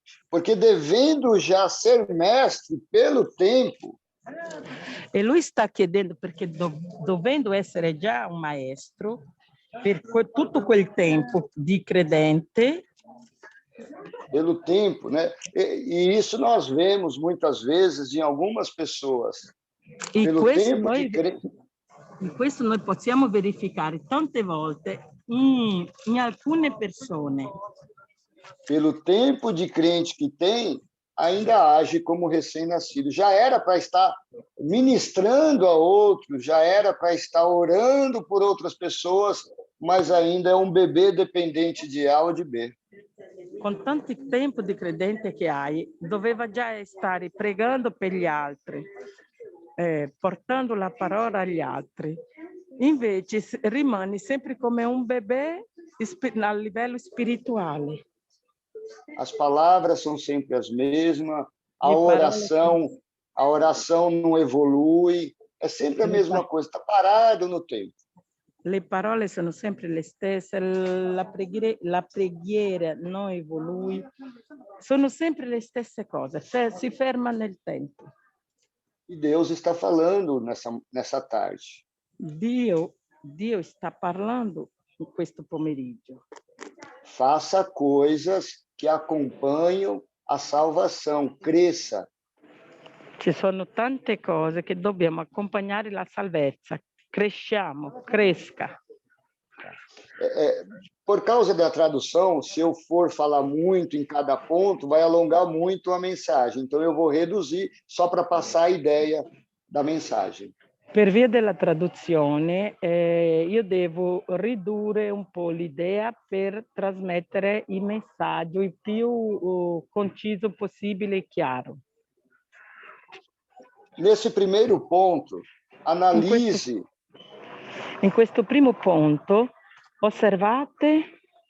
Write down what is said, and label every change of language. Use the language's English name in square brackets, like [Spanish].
[Portuguese] Porque devendo já ser mestre pelo tempo, [Italian] E lui sta chiedendo perché dovendo essere già un maestro per tutto quel tempo di credente, [Portuguese] pelo tempo, né? E isso nós vemos muitas vezes em algumas pessoas, e pelo tempo de [Italian] questo noi possiamo verificare tante volte in alcune persone. [Portuguese] pelo tempo de crente que tem, ainda age como recém-nascido. Já era para estar ministrando a outros, já era para estar orando por outras pessoas, mas ainda é um bebê dependente de A ou de B. [Italian] Con tanto tempo di credente che hai, doveva già stare pregando per gli altri, portando la parola agli altri. Invece rimani sempre come un bebê a livello spirituale. [Portuguese] As palavras são sempre as mesmas, [Italian] Le [Portuguese] a oração não evolui, é sempre a mesma coisa, está parado no tempo. [Italian] Le parole sono sempre le stesse, la preghiera non evolui, sono sempre le stesse cose, si ferma nel tempo. [Portuguese] E Deus está falando nessa tarde. [Italian] Dio sta parlando in questo pomeriggio. [Portuguese] Faça coisas que acompanham a salvação, cresça. [Italian] Ci sono tante cose che dobbiamo accompagnare la salvezza. Cresciamo, cresca. [Portuguese] Por causa da tradução, se eu for falar muito em cada ponto, vai alongar muito a mensagem. Então, eu vou reduzir só para passar a ideia da mensagem. [Italian] Per via della traduzione, io devo ridurre un po' l'idea per trasmettere il messaggio il più conciso possibile e chiaro. [Portuguese] Nesse primeiro ponto, analise. [Italian] In questo primo punto, osservate.